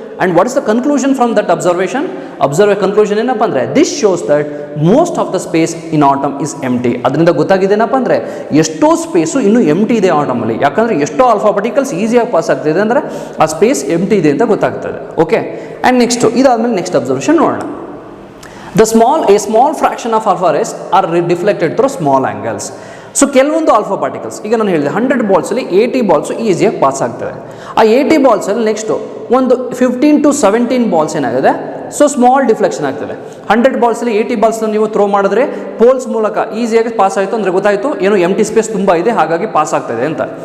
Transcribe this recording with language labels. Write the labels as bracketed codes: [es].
[en] And what is the conclusion from that observation? [kn] Conclusion ಏನಪ್ಪ ಅಂದರೆ, [en] This shows that most of the space in atom is empty. [kn] ಅದರಿಂದ ಗೊತ್ತಾಗಿದ್ದೇನಪ್ಪ ಅಂದರೆ ಎಷ್ಟೋ space ಇನ್ನೂ ಎಂಟಿ ಇದೆ ಆಟಮಲ್ಲಿ. ಯಾಕಂದರೆ ಎಷ್ಟೋ ಆಲ್ಫಾ ಪಾರ್ಟಿಕಲ್ಸ್ ಈಸಿಯಾಗಿ ಪಾಸ್ ಆಗ್ತಿದೆ ಅಂದರೆ ಆ ಸ್ಪೇಸ್ ಎಂಟಿ ಇದೆ ಅಂತ ಗೊತ್ತಾಗ್ತದೆ. ಓಕೆ, ಆ್ಯಂಡ್ ನೆಕ್ಸ್ಟು ಇದಾದಮೇಲೆ ನೆಕ್ಸ್ಟ್ ಅಬ್ಸರ್ವೇಷನ್ ನೋಡೋಣ. [en] A small fraction of alpha rays are deflected through small angles. [kn] So ಕೆಲವೊಂದು ಆಲ್ಫಾ ಪಾರ್ಟಿಕಲ್ಸ್, ಈಗ ನಾನು ಹೇಳಿದೆ 100 ಬಾಲ್ಸಲ್ಲಿ 80 ಬಾಲ್ಸು ಈಸಿಯಾಗಿ ಪಾಸ್ ಆಗ್ತದೆ. ಆ 80 ಬಾಲ್ಸಲ್ಲಿ ನೆಕ್ಸ್ಟು ಒಂದು 15 to 17 ಬಾಲ್ಸ್ ಏನಾಗಿದೆ, ಸೊ ಸ್ಮಾಲ್ ಡಿಫ್ಲೆಕ್ಷನ್ ಆಗ್ತದೆ. 100 ಬಾಲ್ಸಲ್ಲಿ 80 ಬಾಲ್ಸ್ನ ನೀವು ಥ್ರೋ ಮಾಡಿದ್ರೆ ಪೋಲ್ಸ್ ಮೂಲಕ ಈಸಿಯಾಗಿ ಪಾಸ್ ಆಯಿತು ಅಂದರೆ ಗೊತ್ತಾಯಿತು ಏನು ಎಂಟಿ ಸ್ಪೇಸ್ ತುಂಬ ಇದೆ, ಹಾಗಾಗಿ ಪಾಸ್ ಆಗ್ತದೆ ಅಂತ.